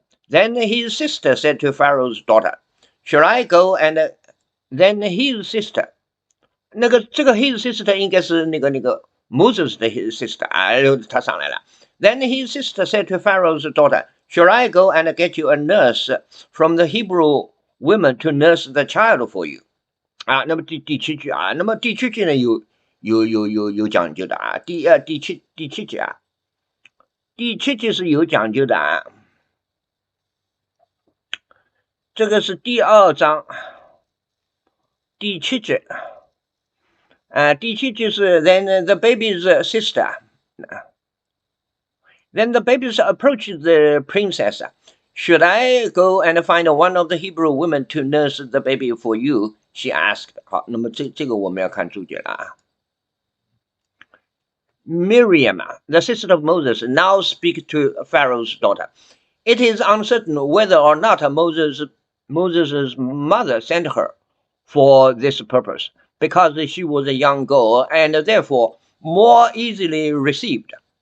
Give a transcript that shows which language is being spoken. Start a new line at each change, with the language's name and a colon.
English: Then his sister said to Pharaoh's daughter, Shall I go and then his sister?
Chinese: 这个
English: his sister
Chinese: 应该是那个 Moses 的 his sister 他上来了。
English: Then his sister said to Pharaoh's daughter, Shall I go and get you a nurse from the Hebrew women to nurse the child for you?
Chinese: 那么第七句啊，那么第七句呢有讲究的啊，第七句啊，第七句是有讲究的啊，这个是第二章第七句，第七句是
English: Then the baby's sister, then the babies approached the princess. Should I go and find one of the Hebrew women to nurse the baby for you? She asked.
Chinese: 好，那么这个我们要看注解了啊。
English: Miriam, the sister of Moses, now speaks to Pharaoh's daughter. It is uncertain whether or not Moses' mother sent her for this purpose, because she was a young girl and therefore more easily received.